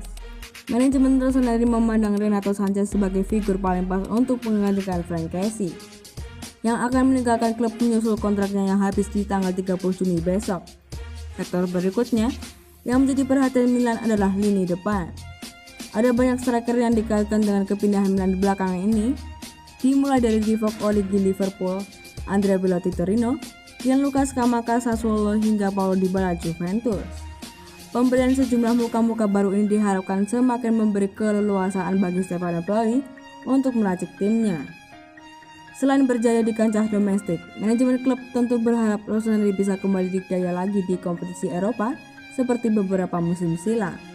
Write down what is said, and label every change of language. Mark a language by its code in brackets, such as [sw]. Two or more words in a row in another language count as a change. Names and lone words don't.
[id] Manajemen Rossoneri memandang Renato Sanchez sebagai figur paling pas untuk menggantikan Franck Kessie, yang akan meninggalkan klub menyusul kontraknya yang habis di tanggal 30 Juni besok. Sektor berikutnya yang menjadi perhatian Milan adalah lini depan. Ada banyak striker yang dikaitkan dengan kepindahan Milan di belakangan ini, dimulai dari Divock Origi Liverpool, Andrea Belotti Torino, Gianluca Scamacca Sassuolo hingga Paulo Dybala Juventus. Pembelian sejumlah muka-muka baru ini diharapkan semakin memberi keleluasaan bagi Stefano Pioli untuk meracik timnya. Selain berjaya di kancah domestik, manajemen klub tentu berharap Rossoneri bisa kembali dikdaya lagi di kompetisi Eropa seperti beberapa musim silam.